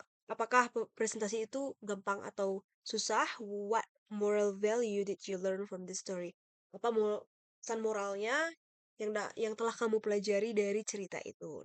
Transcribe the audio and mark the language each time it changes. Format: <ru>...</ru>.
<id>Apakah presentasi itu gampang atau susah?</id> <en>What moral value did you learn from the story?</en> <id>Apa pesan moralnya yang telah kamu pelajari dari cerita itu?</id>